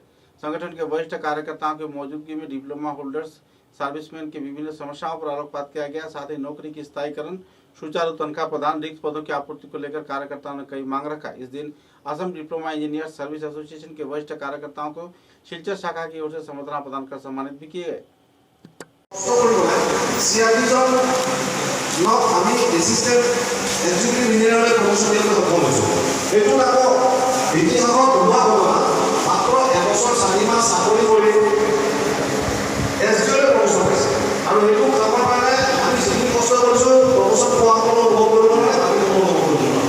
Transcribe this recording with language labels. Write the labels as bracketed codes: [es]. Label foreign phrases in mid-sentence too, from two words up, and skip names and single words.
[hi] संगठन के वरिष्ठ कार्यकर्ताओं की मौजूदगी में [en] diploma holders serviceman [hi] की विभिन्न समस्याओं पर आलोकपात किया गया। साथ ही नौकरी की स्थायीकरण, सुचारू तनख्वाह प्रदान, रिक्त पदों की आपूर्ति को लेकर कार्यकर्ताओं ने कई मांग रखा। इस दिन असम डिप्लोमा इंजीनियर सर्विस एसोसिएशन के वरिष्ठ कार्यकर्ताओं को शिलचर शाखा की ओर से संबर्धना प्रदान कर सम्मानित भी किए गए। [as] আমি [en] Assistant Executive Engineerৰ [as] প্ৰমোশ্যন দিবলৈ সক্ষম হৈছোঁ। এইটো আকৌ ইতিহাসত নোহোৱা ঘটনা। মাত্ৰ এবছৰ 4 মাহ চাকৰি কৰি এছডিঅ'লৈ প্ৰমোশ্যন পাইছে আৰু এইটো কামৰ কাৰণে আমি যিখিনি কষ্ট কৰিছোঁ প্ৰমোশ্যন পোৱা কোনো অনুভৱ কৰিব নোৱাৰে, আমি কোনো অনুভৱ কৰিব নোৱাৰোঁ।